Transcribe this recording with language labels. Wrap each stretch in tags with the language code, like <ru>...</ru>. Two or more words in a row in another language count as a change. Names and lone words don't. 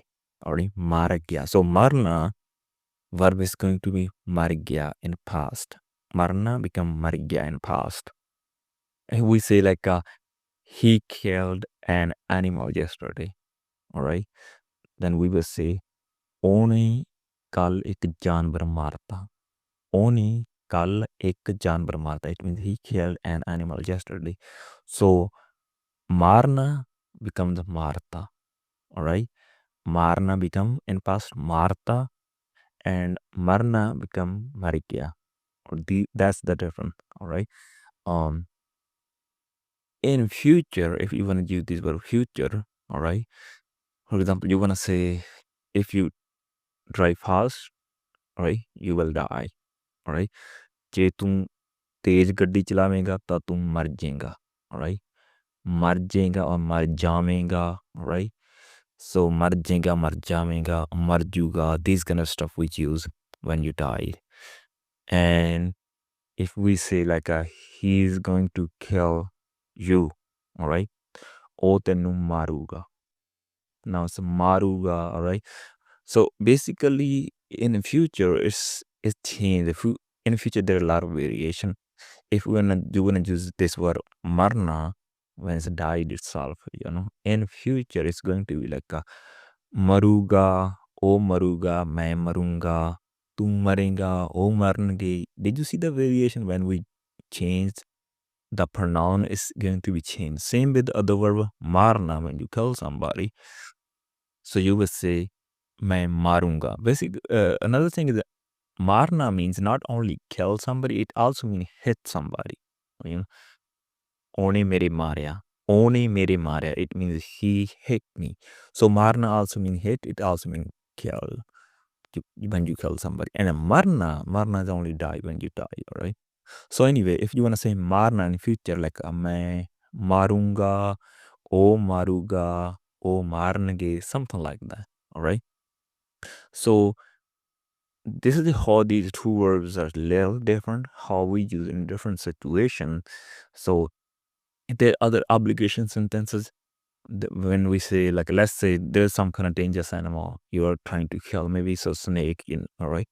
<pa>Alright, ਮਰ ਗਿਆ.</pa> <en>So marna verb is going to be</en> <pa>ਮਰ ਗਿਆ</pa> <en>in past. Marna become</en> <pa>ਮਰ ਗਿਆ</pa> <en>in past. And we say like he killed an animal yesterday. Alright. Then we will say</en> <pa>ਉਹਨੇ ਕੱਲ ਇੱਕ ਜਾਨਵਰ ਮਾਰਤਾ. ਉਹਨੇ ਕੱਲ ਇੱਕ ਜਾਨਵਰ ਮਾਰਤਾ.</pa> <en>It means he killed an animal yesterday. So marna becomes marta. Alright. Marna become in past marta, and marna become marikia. That's the difference. Alright. In future, if you want to use this word future, alright. For example, you want to say if you drive fast, alright, you will die. Alright.</en> <pa>ਜੇ ਤੂੰ ਤੇਜ਼ ਗੱਡੀ ਚਲਾਵੇਂਗਾ ਤਾਂ ਤੂੰ ਮਰ ਜਾਏਗਾ. Alright. ਮਰ ਜਾਏਗਾ or ਮਰ ਜਾਵੇਂਗਾ. Alright. So ਮਰ ਜਾਏਗਾ, ਮਰ ਜਾਵੇਂਗਾ, ਮਰ ਜੂਗਾ.</pa> <en>These kind of stuff we use when you die. And if we say like he's going to kill you, alright,</en> <pa>ਉਹ ਤੈਨੂੰ ਮਾਰੂਗਾ.</pa> <en>Now it's maruga, alright. So basically in the future it's changed. In the future there are a lot of variation. If you wanna use this word marna when it's died itself, in future it's going to be like</en> <pa>ਮਾਰੂਗਾ, ਉਹ ਮਾਰੂਗਾ, ਮੈਂ ਮਾਰੂੰਗਾ, ਤੂੰ ਮਾਰੇਂਗਾ, ਉਹ ਮਾਰਨਗੇ.</pa> <en>Did you see the variation when we changed the pronoun is going to be changed? Same with the other verb marna when you kill somebody. So you will say</en> <pa>ਮੈਂ ਮਾਰੂੰਗਾ.</pa> <en>Basically, another thing is that marna means not only kill somebody, it also means hit somebody.</en> <pa>ਉਹਨੇ ਮੇਰੇ ਮਾਰਿਆ. ਉਹਨੇ ਮੇਰੇ ਮਾਰਿਆ.</pa> <en>It means he hit me. So marna also means hit. It also means kill. When you kill somebody. And marna is only die when you die. Alright. So anyway, if you want to say marna in future, like</en> <pa>ਮੈਂ ਮਾਰੂੰਗਾ, ਉਹ ਮਾਰੂਗਾ, ਉਹ ਮਾਰਨਗੇ,</pa> <en>something like that. Alright. So this is how these two verbs are a little different, how we use in different situations. So there are other obligation sentences when we say, like, let's say there's some kind of dangerous animal you are trying to kill, maybe it's a snake, all right?</en>